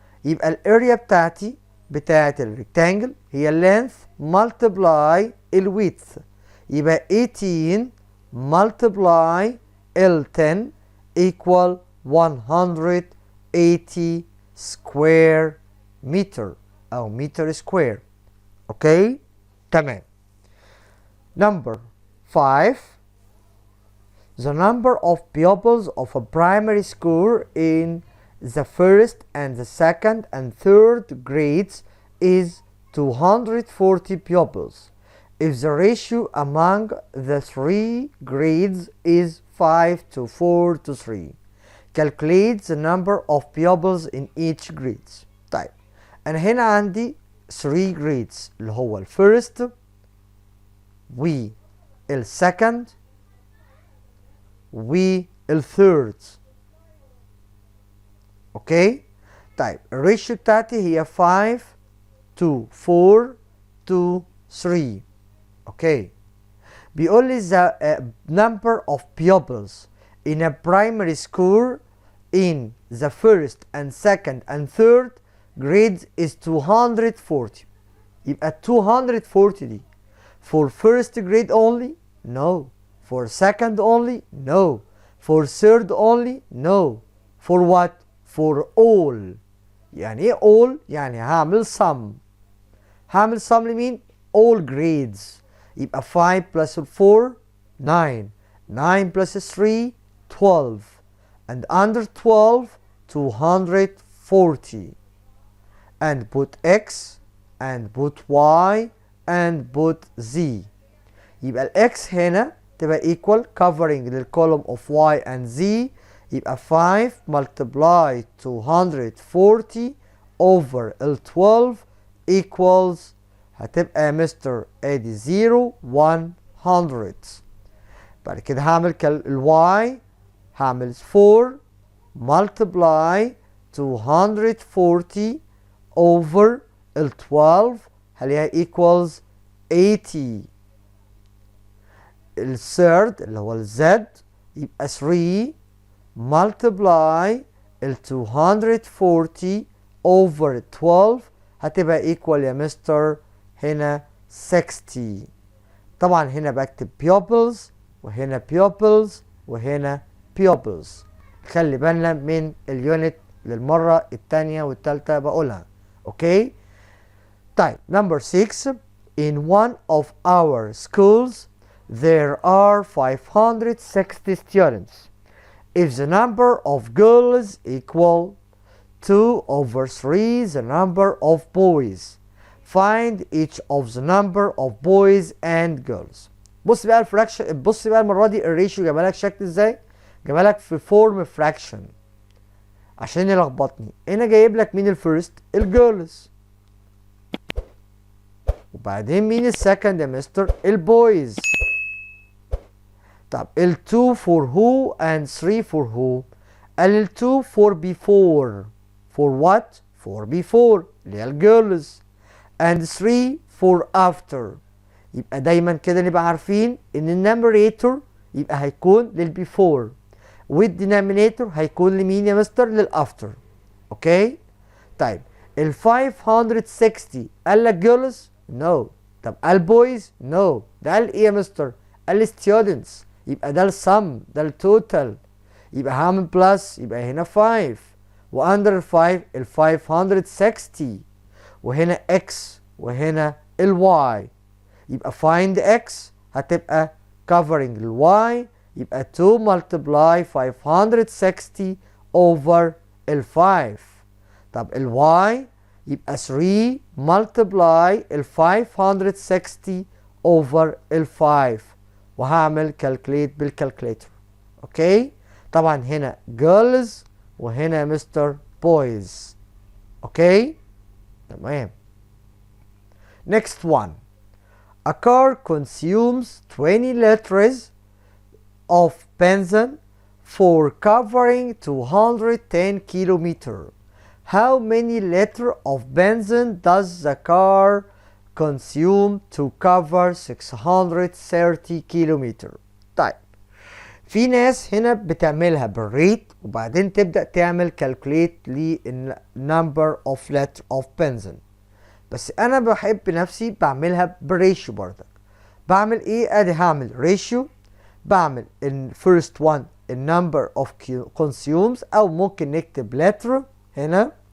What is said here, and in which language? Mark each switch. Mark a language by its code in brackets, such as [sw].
[ar] يبقى الاريا بتاعتي بتاعت الريكتانجل هي [en] length multiply [ar] الويدث، يبقى 18 [en] multiply [ar] ال 10 [en] equal 180 square meter [ar] أو [en] meter square. [ar] أوكي تمام. [en] Number 5. The number of pupils of a primary school in the first and the second and third grades is 240 pupils if the ratio among the three grades is 5 to 4 to 3. Calculate the number of pupils in each grade. [ar] طيب أنا هنا عندي 3 grades اللي هو الفيرست والسكند والثيرد. اوكي طيب الريشيو بتاعتي هي [en] 5 to 4 to 3. [ar] اوكي بيقول لي [en] the number of pupils in a primary school in the first and second and third grades is 240. [ar] يبقى 240 دي [en] for first grade only? No. For second only? No. For third only? No. For what? For all. [ar] يعني ايه [en] all؟ [ar] يعني هعمل [en] sum. [ar] هعمل [en] sum [ar] لمين؟ [en] all grades. [ar] يبقى [en] 5 plus 4 9. 9 plus 3 12. And under 12 240. And put x and put y and put z. [ar] يبقى الاكس هنا تبقى [en] equal covering [ar] لل [en] column of y and z. [ar] يبقى 5 [en] multiply 240 over [ar] ال 12 [en] equals [ar] هتبقى يا مستر ادي 0 100. بعد كده هعمل ال y هعمل 4 [en] multiply 240 over [ar] ال 12 هلاقيها [en] equals [ar] 80. الثيرد اللي هو الزد يبقى 3 [en] multiply [ar] ال 240 [en] over 12 [ar] هتبقى [en] equal [ar] يا مستر هنا 60. طبعا هنا بكتب pupils وهنا pupils وهنا pupils. خلي بالنا من اليونت للمرة التانية والتالتة بقولها. اوكي طيب [en] number 6. In one of our schools there are 560 students. If the number of girls equal 2 over 3 the number of boys, find each of the number of boys and girls. [ar] بص بقى الفراكشن، بص بقى المرة دي الريشيو جابها لك شكل ازاي؟ جابها لك في فورم فراكشن عشان يلخبطني. هنا جايب لك مين الفيرست؟ الجيرلز. وبعدين مين السكند يا مستر؟ البويز. طب ال [en] 2 for who and 3 for who؟ [ar] قال ال [en] 2 for before. For what؟ for before [ar] اللي هي الجيرلز. [en] and 3 for after. [ar] يبقى دايما كده نبقى عارفين ان النمريتور يبقى هيكون للبيفور والدينامينيتور هيكون لمين يا مستر؟ للافتر. اوكي طيب ال 560 قال لك جيرلز؟ نو. طب قال بويز؟ نو. ده قال ايه يا مستر؟ قال ستودنتس. يبقى ده السم، ده التوتال. يبقى هعمل بلس، يبقى هنا 5 واندر ال 5 ال 560 وهنا اكس وهنا الواي. يبقى [en] find x [ar] هتبقى [en] covering [ar] ال y يبقى 2 [en] multiply 560 over [ar] ال 5. طب ال y يبقى 3 [en] multiply [ar] ال 560 [en] over [ar] ال 5 وهعمل [en] calculate [ar] بالكالكوليتر. اوكي طبعا هنا girls وهنا مستر boys. اوكي تمام. [en] next one. A car consumes 20 liters of benzene for covering 210 kilometers. How many liters of benzene does the car consume to cover 630 kilometers? [ar] طيب في ناس هنا بتعملها بالريت وبعدين تبدأ تعمل [en] calculate [ar] للنمبر [en] of letter of benzene. [ar] بس انا بحب نفسي بعملها بريشيو برضك. بعمل ايه؟ ادي هعمل ريشيو، بعمل الفيرست وان النمبر اوف [en] consumes [ar] او ممكن نكتب letter هنا